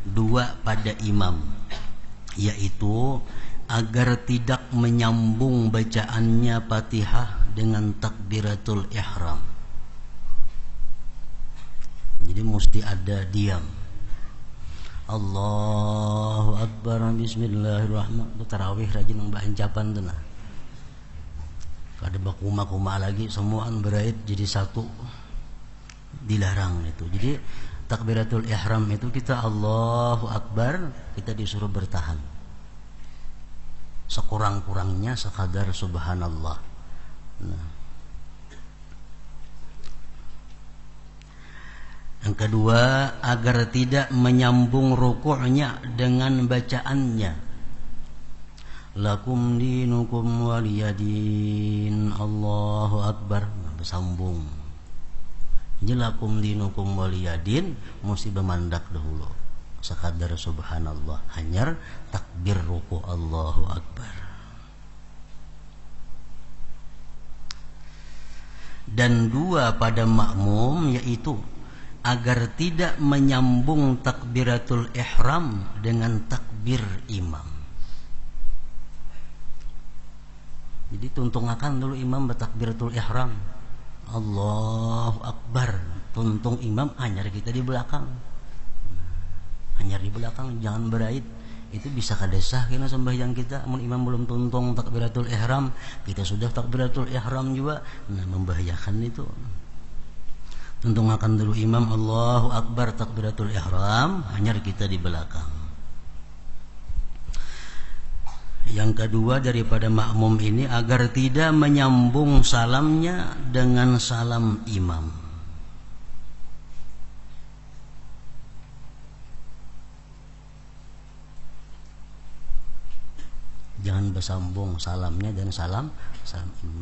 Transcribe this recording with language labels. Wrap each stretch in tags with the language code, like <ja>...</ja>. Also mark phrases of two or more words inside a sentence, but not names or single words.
<bjn>2 pada imam, yaitu agar tidak menyambung bacaannya Fatihah dengan takbiratul ihram. Jadi mesti ada diam.</bjn> <ar>Allahu Akbar, bismillahirrahmanirrahim.</ar> <bjn>Itu tarawih rajin membacakan tu nah. Kada bakuma-kuma lagi, semuaan berait jadi satu. Dilarang itu. Jadi takbiratul ihram itu kita</bjn> <ar>Allahu Akbar,</ar> <bjn>kita disuruh bertahan. Sekurang-kurangnya sekadar subhanallah. Nah. Yang kedua, agar tidak menyambung rukuknya dengan bacaannya.</bjn> <ar>Lakum dinukum waliyadin, Allahu Akbar,</ar> <bjn>bersambung. Jadi</bjn> <ar>lakum dinukum waliyadin</ar> <bjn>mesti bermandak dahulu. Sekadar subhanallah, hanyar takbir ruku</bjn> <ar>Allahu Akbar.</ar> <bjn>Dan 2 pada makmum, yaitu agar tidak menyambung takbiratul ihram dengan takbir imam. Jadi tuntungakan dulu imam bertakbiratul ihram,</bjn> <ar>Allahu Akbar,</ar> <bjn>tuntung imam, hanyar kita di belakang. Hanyar di belakang, jangan berait. Itu bisa kadesah kena sembahyang kita. Amun imam belum tuntung takbiratul ihram, kita sudah takbiratul ihram juga, nah membahayakan itu. Tuntungakan dulu imam</bjn> <ar>Allahu Akbar</ar> <bjn>takbiratul ihram, hanyar kita di belakang. Yang kedua daripada makmum ini, agar tidak menyambung salamnya dengan salam imam. Jangan bersambung salamnya dan salam imam.</bjn>